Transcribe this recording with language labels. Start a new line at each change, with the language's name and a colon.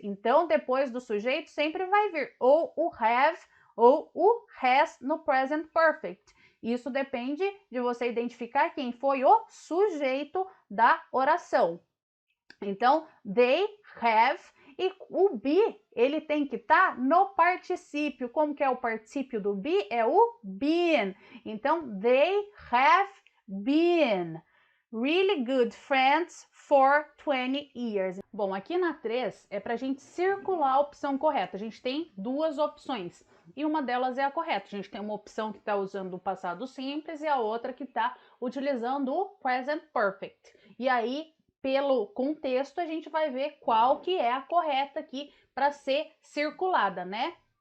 Portuguese: Então, depois do sujeito, sempre vai vir ou o have ou o has no present perfect. Isso depende de você identificar quem foi o sujeito da oração. Então,
English: they have,
Portuguese: e o be, ele tem que estar no particípio. Como que é o particípio do be? É o been.
English: Então, they have been really good friends for 20 years.
Portuguese: Bom, aqui na 3 é para a gente circular a opção correta. A gente tem duas opções e uma delas é a correta. A gente tem uma opção que está usando o passado simples e a outra que está utilizando o present perfect. E aí, pelo contexto, a gente vai ver qual que é a correta aqui para ser circulada, né?